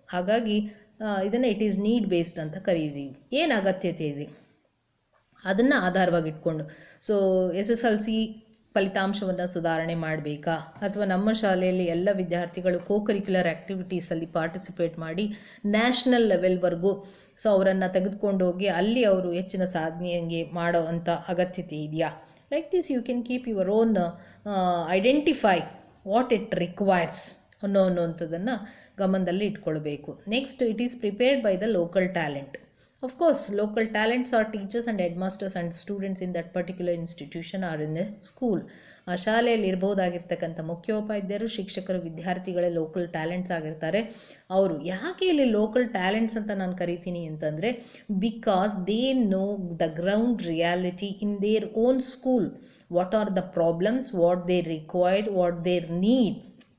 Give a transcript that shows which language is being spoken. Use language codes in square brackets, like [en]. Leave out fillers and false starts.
[kn] ಹಾಗಾಗಿ ಇದನ್ನು [en] it is need based [kn] ಅಂತ ಕರೀತೀವಿ. ಏನು ಅಗತ್ಯತೆ ಇದೆ ಅದನ್ನು ಆಧಾರವಾಗಿ ಇಟ್ಕೊಂಡು, ಸೊ SSLC ಫಲಿತಾಂಶವನ್ನು ಸುಧಾರಣೆ ಮಾಡಬೇಕಾ, ಅಥವಾ ನಮ್ಮ ಶಾಲೆಯಲ್ಲಿ ಎಲ್ಲ ವಿದ್ಯಾರ್ಥಿಗಳು ಕರಿಕ್ಯುಲರ್ ಆ್ಯಕ್ಟಿವಿಟೀಸಲ್ಲಿ ಪಾರ್ಟಿಸಿಪೇಟ್ ಮಾಡಿ ನ್ಯಾಷನಲ್ ಲೆವೆಲ್ವರೆಗೂ ಸೊ ಅವರನ್ನು ತೆಗೆದುಕೊಂಡೋಗಿ ಅಲ್ಲಿ ಅವರು ಹೆಚ್ಚಿನ ಸಾಧನೆಗೆ ಮಾಡೋ ಅಂಥ ಅಗತ್ಯತೆ ಇದೆಯಾ? [en] like this you can keep your own identify what it requires [kn] ಅನ್ನೋವಂಥದ್ದನ್ನು ಗಮನದಲ್ಲಿ ಇಟ್ಕೊಳ್ಬೇಕು. [en] Next, it is prepared by the local talent. Of course, local talents are teachers and headmasters and students in that particular institution or in a school. [kn] ಆ ಶಾಲೆಯಲ್ಲಿ ಇರ್ಬೋದಾಗಿರ್ತಕ್ಕಂಥ ಮುಖ್ಯೋಪಾಧ್ಯಾಯರು, ಶಿಕ್ಷಕರು, ವಿದ್ಯಾರ್ಥಿಗಳೇ local talents ಆಗಿರ್ತಾರೆ. ಅವರು ಯಾಕೆ ಇಲ್ಲಿ ಲೋಕಲ್ ಟ್ಯಾಲೆಂಟ್ಸ್ ಅಂತ ನಾನು ಕರಿತೀನಿ ಅಂತಂದರೆ, [en] Because they know the ground reality in their own school. What are the problems, what they required, what their needs.